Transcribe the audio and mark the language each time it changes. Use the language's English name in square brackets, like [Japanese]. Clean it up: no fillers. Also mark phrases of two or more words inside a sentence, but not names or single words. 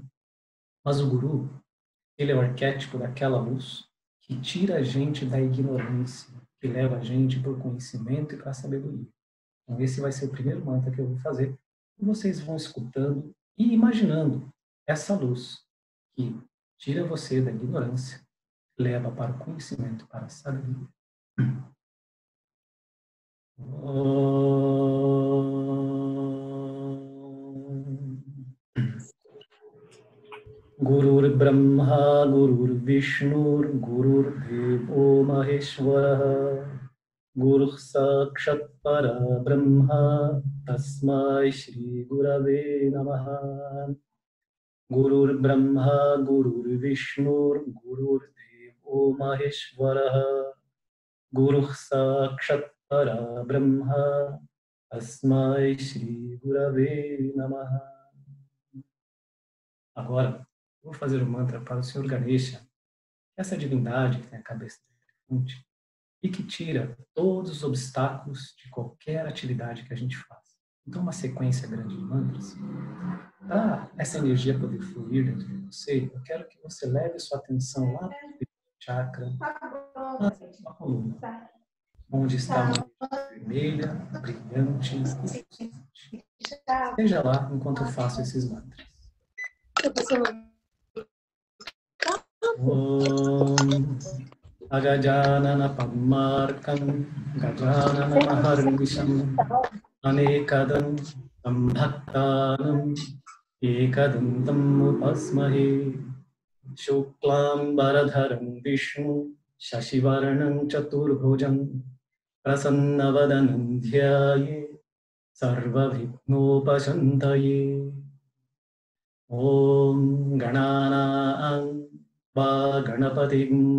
[Portuguese] Mas o Guru, ele é o arquétipo daquela luz que tira a gente da ignorância, que leva a gente para o conhecimento e para a sabedoria. Então, esse vai ser o primeiro mantra que eu vou fazer. E vocês vão escutando e imaginando essa luz que tira você da ignorância, leva para o conhecimento, para a sabedoria. [Sanskrit] गुरुर्ब्रह्मा गुरुर्विष्णुर्गुरुर्देवो महेश्वरः गुरुः साक्षात् परब्रह्म तस्मै श्रीगुरवे नमः गुरुर्ब्रह्मा गुरुर्विष्णुर्गुरुर्देवो महेश्वरः गुरुः साक्षात् परब्रह्म तस्मै श्रीगुरवे नमः. [Portuguese] Agora, vou fazer o mantra para o Senhor Ganesha, essa divindade que tem a cabeça de elefante e que tira todos os obstáculos de qualquer atividade que a gente faz. Então, uma sequência grande de mantras, para essa energia poder fluir dentro de você, eu quero que você leve sua atenção lá para o chakra, lá na sua coluna, onde está uma energia vermelha, brilhante e pulsante. Esteja lá enquanto eu faço esses mantras. [Sanskrit] Om Agajanana Padmarkam Gajanana Maharnisham Anekadam Bhaktanam Ekadantam Upasmahe Shuklam Baradharam Vishnu Shashivaranam Chaturbhujam Prasannavadanam Dhyaye Sarvabhignopashantaye Om Gananam Ganapatiं